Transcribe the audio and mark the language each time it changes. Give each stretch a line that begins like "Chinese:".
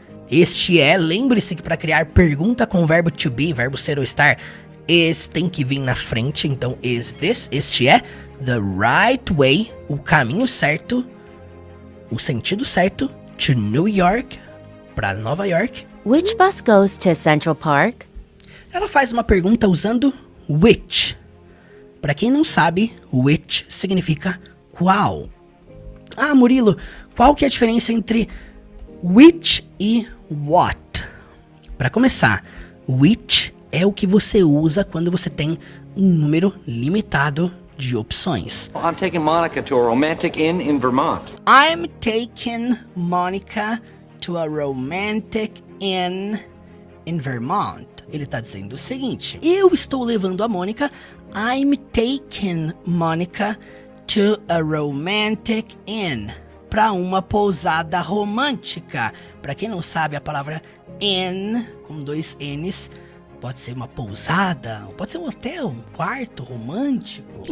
Portuguese: Este é, lembre-se que para criar pergunta com o verbo to be, verbo ser ou estar, tem que vir na frente. Então, este é
English: the right way,
Portuguese: o caminho certo, o sentido certo,
English: to New York,
Portuguese: para Nova York.
English: Which bus goes to Central Park?
Portuguese: Ela faz uma pergunta usando which. Para quem não sabe, which significa qual. Ah, Murilo, qual que é a diferença entre which e what? Para começar, which é o que você usa quando você tem um número limitado de opções.
English: I'm taking Monica to a romantic inn in Vermont. I'm taking Monica to a romantic inn in Vermont.
Portuguese: Ele tá dizendo o seguinte: eu estou levando a Mônica.
English: I'm taking Monica to a romantic inn,
Portuguese: para uma pousada romântica. Para quem não sabe, a palavra inn, com 2 N's, pode ser uma pousada, pode ser um hotel, um quarto romântico.